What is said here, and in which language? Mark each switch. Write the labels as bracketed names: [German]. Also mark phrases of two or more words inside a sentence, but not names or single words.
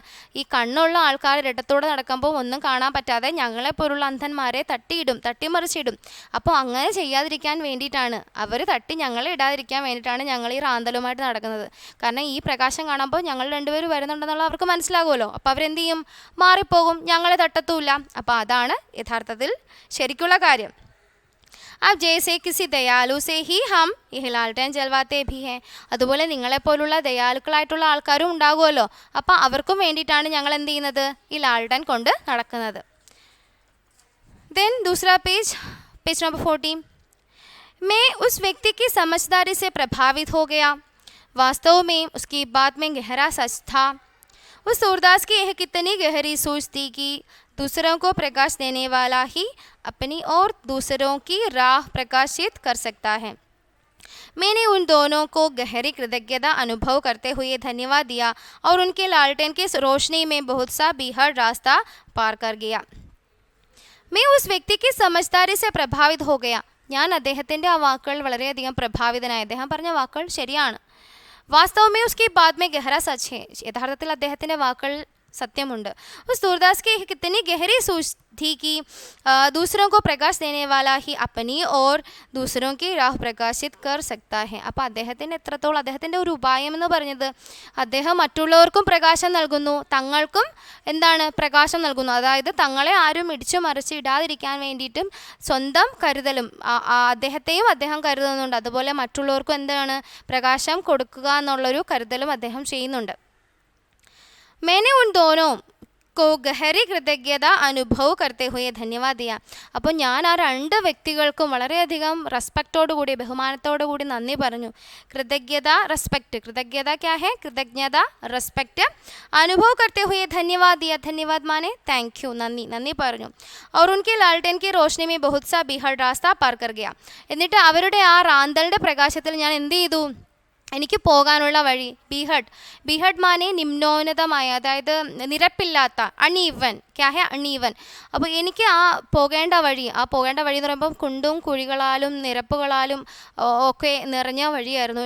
[Malayalam] ഈ കണ്ണുള്ള ആൾക്കാർ ഇരട്ടത്തോടെ നടക്കുമ്പോൾ ഒന്നും കാണാൻ പറ്റാതെ ഞങ്ങളെപ്പോലുള്ള അന്ധന്മാരെ തട്ടിമറിച്ചിടും. അപ്പോൾ അങ്ങനെ ചെയ്യാതിരിക്കാൻ വേണ്ടിയിട്ടാണ്, അവർ തട്ടി ഞങ്ങളെ ഇടാതിരിക്കാൻ വേണ്ടിയിട്ടാണ് ഞങ്ങൾ ഈ റാന്തലുമായിട്ട് നടക്കുന്നത്. കാരണം ഈ പ്രകാശം കാണുമ്പോൾ ഞങ്ങൾ രണ്ടുപേരും വരുന്നുണ്ടെന്നുള്ള അവർക്ക് മനസ്സിലാകുമല്ലോ. അപ്പോൾ അവരെന്ത് ചെയ്യും? മാറിപ്പോകും, ഞങ്ങളെ തട്ടത്തുമില്ല. അപ്പോൾ അതാണ് യഥാർത്ഥത്തിൽ ശരിക്കുള്ള കാര്യം. [Hindi] अब जैसे किसी दयालु से ही हम यह लालटेन जलवाते भी हैं. [Malayalam] അതുപോലെ നിങ്ങളെപ്പോലുള്ള ദയാലുക്കളായിട്ടുള്ള ആൾക്കാരും ഉണ്ടാകുമല്ലോ. അപ്പോൾ അവർക്കും വേണ്ടിയിട്ടാണ് ഞങ്ങൾ എന്ത് ചെയ്യുന്നത്? ഈ ലാൾട്ടൻ കൊണ്ട് നടക്കുന്നത്. [Hindi] देन दूसरा पेज नंबर 14. मैं उस व्यक्ति की समझदारी से प्रभावित हो गया. वास्तव में उसकी बात में गहरा सच था. उस सूरदास की यह कितनी गहरी सोच थी कि दूसरों को प्रकाश देने वाला ही अपनी और दूसरों की राह प्रकाशित कर सकता है. मैंने उन दोनों को गहरी कृतज्ञता अनुभव करते हुए धन्यवाद दिया और उनके लालटेन की रोशनी में बहुत सा बीहड़ रास्ता पार कर गया. मैं उस व्यक्ति की समझदारी से प्रभावित हो गया. [Malayalam] ഞാൻ അദ്ദേഹത്തിൻ്റെ ആ വാക്കുകൾ വളരെയധികം പ്രഭാവിതനായി. അദ്ദേഹം പറഞ്ഞ വാക്കുകൾ ശരിയാണ്. [Hindi] वास्तव में उसकी बात में गहरा सच है. [Malayalam] യഥാർത്ഥത്തിൽ അദ്ദേഹത്തിൻ്റെ വാക്കുകൾ सत्यमुंड। [Hindi] उस सूरदास की कितनी गहरी सोच थी कि दूसरों को प्रकाश देने वाला ही अपनी और दूसरों की राह പ്രകാശിത് कर सकता है. [Malayalam] അപ്പോൾ അദ്ദേഹത്തിൻ്റെ എത്രത്തോളം അദ്ദേഹത്തിൻ്റെ ഒരു ഉപായം എന്ന് പറഞ്ഞത് അദ്ദേഹം മറ്റുള്ളവർക്കും പ്രകാശം നൽകുന്നു, തങ്ങൾക്കും എന്താണ് പ്രകാശം നൽകുന്നു. അതായത് തങ്ങളെ ആരും ഇടിച്ചു മറിച്ച് ഇടാതിരിക്കാൻ വേണ്ടിയിട്ടും സ്വന്തം കരുതലും അദ്ദേഹത്തെയും അദ്ദേഹം കരുതുന്നുണ്ട്. അതുപോലെ മറ്റുള്ളവർക്കും എന്താണ് പ്രകാശം കൊടുക്കുക എന്നുള്ളൊരു കരുതലും അദ്ദേഹം ചെയ്യുന്നുണ്ട്. [Hindi] मैंने उन दोनों को गहरी कृतज्ञത അനുഭവ് करते हुए धन्यवाद दिया. [Malayalam] അപ്പോൾ ഞാൻ ആ രണ്ട് വ്യക്തികൾക്കും വളരെയധികം റെസ്പെക്റ്റോടു കൂടി ബഹുമാനത്തോടു കൂടി നന്ദി പറഞ്ഞു. [Hindi] कृतज्ञता रेस्पेक्ट, कृतज्ञता क्या है, कृतज्ञता रेस्पेक्ट, अनुभव करते हुए धन्यवाद दिया. धन्यवाद माने [English] thank you, [Malayalam] നന്ദി നന്ദി പറഞ്ഞു. [Hindi] और उनके लालटेन की रोशनी में बहुत सा बिहड़ रास्ता पार कर गया. [Malayalam] എന്നിട്ട് അവരുടെ ആ റാന്തലിൻ്റെ പ്രകാശത്തിൽ ഞാൻ എന്ത് ചെയ്തു, എനിക്ക് പോകാനുള്ള വഴി ബീഹഡ്, [Hindi] बीहड़ माने [Malayalam] നിമ്നോന്നതമായ, അതായത് നിരപ്പില്ലാത്ത, അണീവൻ, [Hindi] क्या है [Malayalam] അണീവൻ. അപ്പോൾ എനിക്ക് ആ പോകേണ്ട വഴി എന്ന് പറയുമ്പം കുണ്ടും കുഴികളാലും നിരപ്പുകളാലും ഒക്കെ നിറഞ്ഞ വഴിയായിരുന്നു.